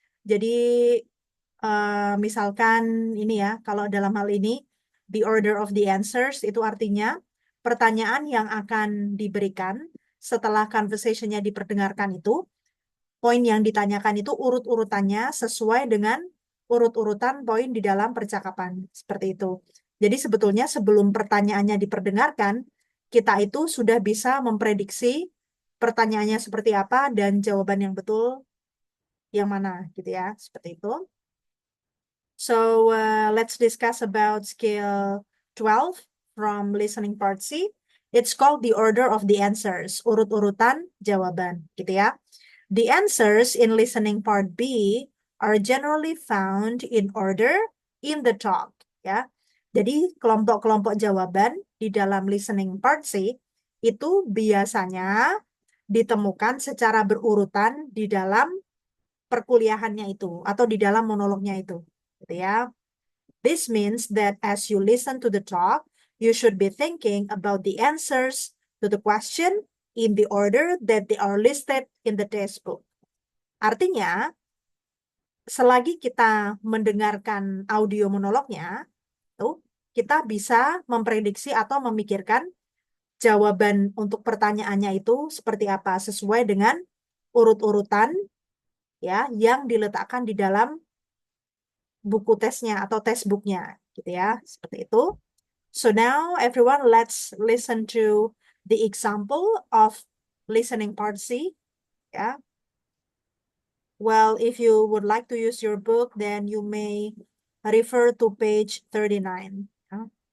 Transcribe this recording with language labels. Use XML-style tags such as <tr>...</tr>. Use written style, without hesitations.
<id>Jadi misalkan ini ya, kalau dalam hal ini</id> <en>the order of the answers</en> <id>itu artinya pertanyaan yang akan diberikan setelah conversation-nya diperdengarkan itu, poin yang ditanyakan itu urut-urutannya sesuai dengan urut-urutan poin di dalam percakapan. Seperti itu. Jadi sebetulnya sebelum pertanyaannya diperdengarkan, kita itu sudah bisa memprediksi pertanyaannya seperti apa dan jawaban yang betul yang mana gitu ya. Seperti itu.</id> <en>So let's discuss about skill 12 from listening part C. It's called the order of the answers,</en> <id>urut-urutan jawaban, gitu ya.</id> <en>The answers in listening part B are generally found in order in the talk, ya.</en> <id>Jadi kelompok-kelompok jawaban di dalam listening part C itu biasanya ditemukan secara berurutan di dalam perkuliahannya itu atau di dalam monolognya itu, gitu ya.</id> <en>This means that as you listen to the talk, you should be thinking about the answers to the question in the order that they are listed in the textbook.</en> <id>Artinya, selagi kita mendengarkan audio monolognya, tuh, kita bisa memprediksi atau memikirkan jawaban untuk pertanyaannya itu seperti apa sesuai dengan urut-urutan ya yang diletakkan di dalam buku tesnya atau textbooknya gitu ya, seperti itu.</id> <en>So now everyone, let's listen to the example of listening part C. Yeah. Well, if you would like to use your book, then you may refer to page 39. Yeah.</en>